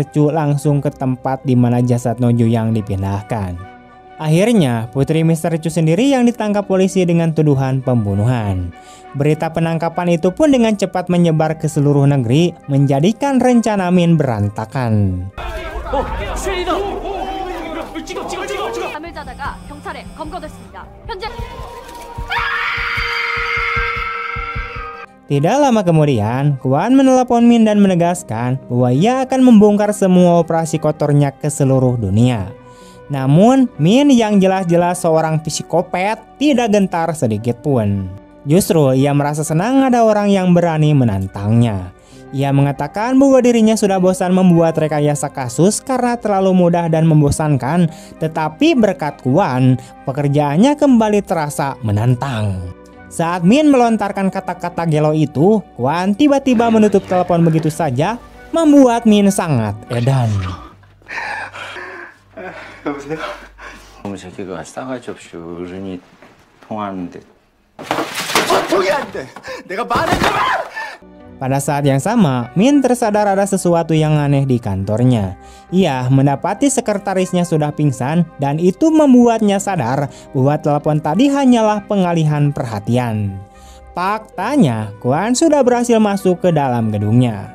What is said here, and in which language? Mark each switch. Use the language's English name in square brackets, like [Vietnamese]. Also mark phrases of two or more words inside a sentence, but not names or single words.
[Indonesian] Chu langsung ke tempat di mana jasad No Juyang dipindahkan. Akhirnya, putri Mr. Chu sendiri yang ditangkap polisi dengan tuduhan pembunuhan. Berita penangkapan itu pun dengan cepat menyebar ke seluruh negeri, menjadikan rencana Min berantakan. [Korean] 감을자다가 경찰에 검거됐습니다. 현재 [Indonesian] Tidak lama kemudian, Kwon menelepon Min dan menegaskan bahwa ia akan membongkar semua operasi kotornya ke seluruh dunia. Namun, Min yang jelas-jelas seorang psikopat tidak gentar sedikit pun. Justru ia merasa senang ada orang yang berani menantangnya. Ia mengatakan bahwa dirinya sudah bosan membuat rekayasa kasus karena terlalu mudah dan membosankan, tetapi berkat Kwon, pekerjaannya kembali terasa menantang. Saat Min melontarkan kata-kata gelo itu, Kwon tiba-tiba menutup telepon begitu saja, membuat Min sangat edan. [Korean] 여보세요? 너무 새끼가 싸가지 없이 어른이 통화하는데. 통이 안 돼. 내가 말했잖아. [Indonesian] Pada saat yang sama, Min tersadar ada sesuatu yang aneh di kantornya. Ia mendapati sekretarisnya sudah pingsan dan itu membuatnya sadar bahwa telepon tadi hanyalah pengalihan perhatian. Faktanya, Kwon sudah berhasil masuk ke dalam gedungnya.